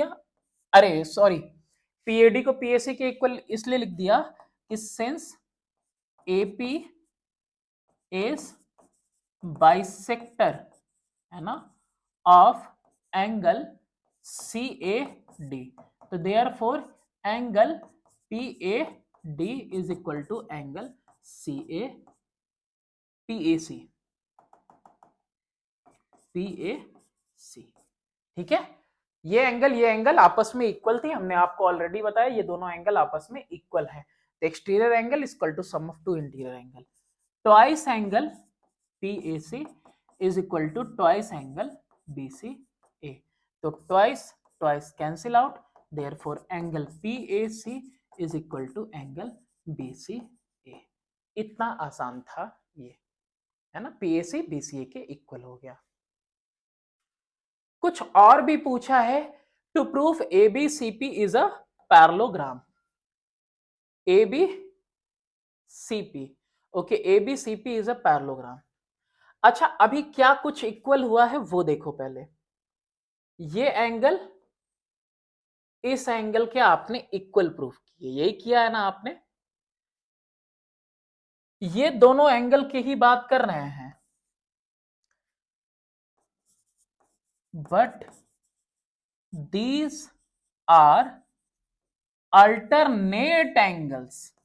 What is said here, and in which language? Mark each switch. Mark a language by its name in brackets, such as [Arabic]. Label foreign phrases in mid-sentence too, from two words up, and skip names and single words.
[Hindi] अरे सॉरी, पीएडी को पीएसी के इक्वल इसलिए लिख दिया कि [English] since AP is bisector, [Hindi] है ना, [English] of angle C A D, तो therefore angle P A D is equal to angle C A P A C, P A C, पी ए सी। [Hindi] ठीक है, ये एंगल आपस में इक्वल थी, हमने आपको ऑलरेडी बताया ये दोनों एंगल आपस में इक्वल है। [English] तो exterior angle is equal to sum of two interior angle, twice angle PAC is equal to twice angle BCA. तो twice cancel out, therefore angle PAC is equal to angle BCA। [Hindi] इतना आसान था ये, है ना, PAC BCA के इक्वल हो गया। कुछ और भी पूछा है, [English] to prove ABCP is a parallelogram। ABCP, okay, ABCP is a parallelogram। [Hindi] अच्छा, अभी क्या कुछ इक्वल हुआ है वो देखो पहले। ये एंगल इस एंगल के आपने इक्वल प्रूफ किए, यही किया है ना आपने। ये दोनों एंगल की ही बात कर रहे हैं, [English] but these are alternate angles.